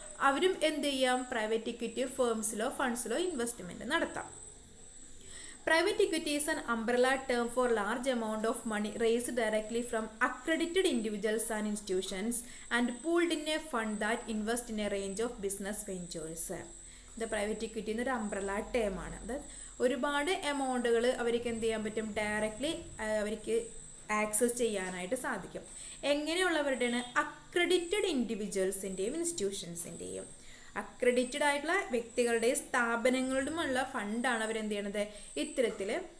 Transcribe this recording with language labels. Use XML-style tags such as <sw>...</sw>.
<ml>അവരും എന്ത് ചെയ്യാം, പ്രൈവറ്റ് ഇക്വിറ്റി ഫേംസിലോ ഫണ്ട്സിലോ ഇൻവെസ്റ്റ്മെൻറ്റ് നടത്താം.</ml> <en>Private equity is an umbrella term for large amount of money raised directly from accredited individuals and institutions and pooled in a fund that invests in a range of business ventures. The private equity</en> <ml>എന്നൊരു umbrella term ആണ്. അത് ഒരുപാട് എമൗണ്ടുകൾ അവർക്ക് എന്ത് ചെയ്യാൻ പറ്റും, directly അവർക്ക് access ചെയ്യാനായിട്ട് സാധിക്കും. എങ്ങനെയുള്ളവരുടെയാണ്, അക്രഡിറ്റഡ് ഇൻഡിവിജ്വൽസിൻ്റെയും ഇൻസ്റ്റിറ്റ്യൂഷൻസിൻ്റെയും. അക്രഡിറ്റഡ് ആയിട്ടുള്ള വ്യക്തികളുടെയും സ്ഥാപനങ്ങളുടെയുമുള്ള ഫണ്ടാണ് അവരെന്ത് ചെയ്യണത്, ഇത്തരത്തിൽ</ml>